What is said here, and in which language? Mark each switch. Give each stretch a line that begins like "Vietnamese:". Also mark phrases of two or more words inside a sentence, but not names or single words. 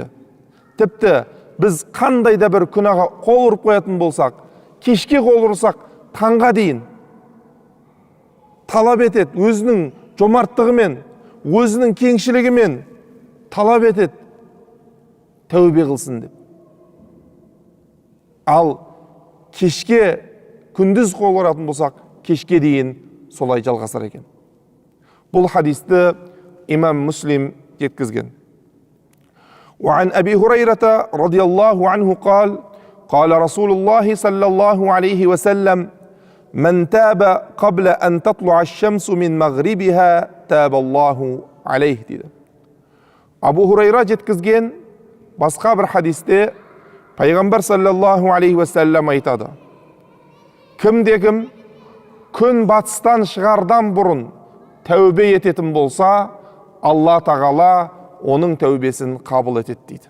Kazakh: Тіпті біз қандай да бір күнәға қол ұрып қоятын болсақ, кешке қол ұрсақ, таңға дейін талап етеді, өзінің жомарттығымен, өзінің кеңшілігімен талап етеді, тәубе қылсын деп. Ал кешке, күндіз қол ұратын болсақ, кешке дейін солай жалғасар екен. Бұл хадисті имам Муслим жеткізген.
Arabic: وعن أبي هريرة رضي الله عنه قال قال رسول الله صلى الله عليه وسلم من تاب قبل أن تطلع الشمس من مغربها تاب الله عليه dedi.
Kazakh: Абу Хурайра жеткізген басқа бір хадисте пайғамбар
Arabic: صلى الله عليه وسلم
Kazakh: айтады: кімде-кім күн батыстан шығардан бұрын тәубе ететін болса, Алла тағала оның тәубесін қабыл етеді дейді.